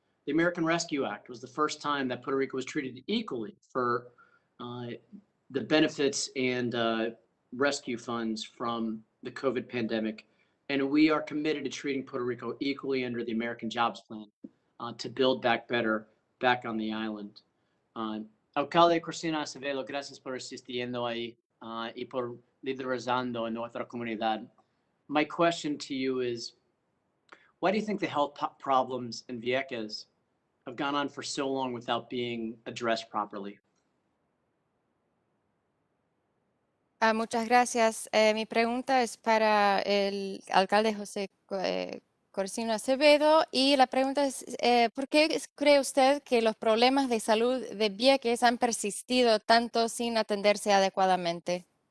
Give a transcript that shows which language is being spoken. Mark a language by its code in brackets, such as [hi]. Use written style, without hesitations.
[en] The American Rescue Act was the first time that Puerto Rico was treated equally for the benefits and rescue funds from the COVID pandemic. And we are committed to treating Puerto Rico equally under the American Jobs Plan to build back better back on the island. [es] Alcalde Cristina Acevedo, gracias por asistiendo ahí y por liderazando en nuestra comunidad. [en] My question to you is, why do you think the health problems in Vieques have gone on for so long without being addressed properly? [es] Muchas gracias. Mi pregunta es para el alcalde José Corsino Acevedo, y la pregunta es, ¿por qué cree usted que los problemas de salud de Vieques han persistido tanto sin atenderse adecuadamente?